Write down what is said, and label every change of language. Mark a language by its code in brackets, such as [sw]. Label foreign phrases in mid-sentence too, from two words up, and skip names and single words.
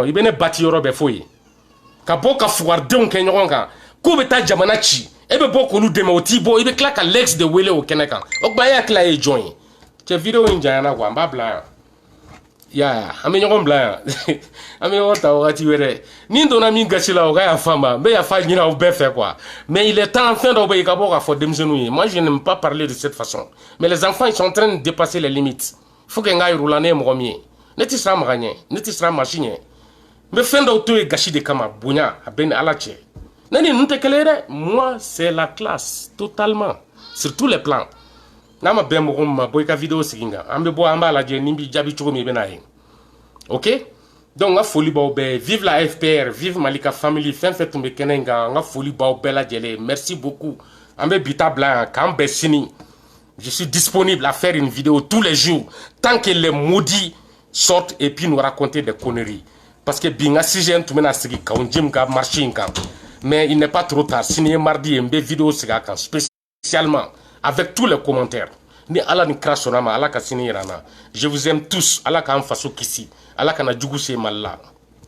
[bm] i bɛ ne bati yɔrɔ bɛɛ fo ye ka bɔ ka fugaridenw kɛ ɲɔgɔn kan k'u bɛ taa jamana ci e bɛ bɔ k'olu dɛmɛ o t'i bɔ i bɛ tila ka Lenx de wele o kɛnɛ kan o tuma e hakili ye jɔn ye cɛ vidéo in janyana quoi n b'a bila yan ya an bɛ ɲɔgɔn bila yan an bɛ ɲɔgɔn ta wagati wɛrɛ ni n donna min gasi la o ka yafa n ma n bɛ yafa ɲini aw bɛɛ fɛ [fr] quoi mais il est temps [bm] fɛn dɔw bɛ yen i ka bɔ k'a fɔ denmisɛnninw ye [fr] moi je n'aime pas parler de cette façon mais les enfants ils sont en train de dépasser les limites faut que [bm] n k'a yir'u la ne ye mɔgɔ min ye ne tɛ siran maga ɲɛ ne tɛ siran masi ɲɛ n bɛ fɛn dɔw to yen gasi de kama bonya a bɛ ni Ala cɛ ne ni ninnu tɛ kelen ye dɛ [fr] moi c'est la classe totalement sur tous les plans [bm] n'a ma bɛn mɔgɔ min ma bɔ i ka vidéo sigi n kan an bɛ bɔ an b'a lajɛ ni b'i jaabi cogo min i bɛ n'a ye [fr] ok donc [bm] n ka foli b'aw bɛɛ [fr] vive la FPR vive Malika family [bm] fɛn fɛn tun bɛ kɛnɛ in kan n ka foli b'aw bɛɛ lajɛlen [fr] merci beaucoup [bm] an bɛ bi ta bila yan k'an bɛn sini [fr] je suis disponible à faire une vidéo tous les jours tant que les maudits sortent et puis nous raconter des conneries parce que [bm] bi n ka sujet tun bɛna sigi Kawunjim ka marché in kan [fr] mais il n'est pas trop tard [bm] sini ye mardi ye n bɛ vidéo sigi a kan [fr] spécialement avec tous les commentaires [bm] ni Ala ni kira sɔnna ma Ala ka sini yira n na [fr] je vous aime tous [bm] Ala k'an faso kisi Ala kana jugu se Mali la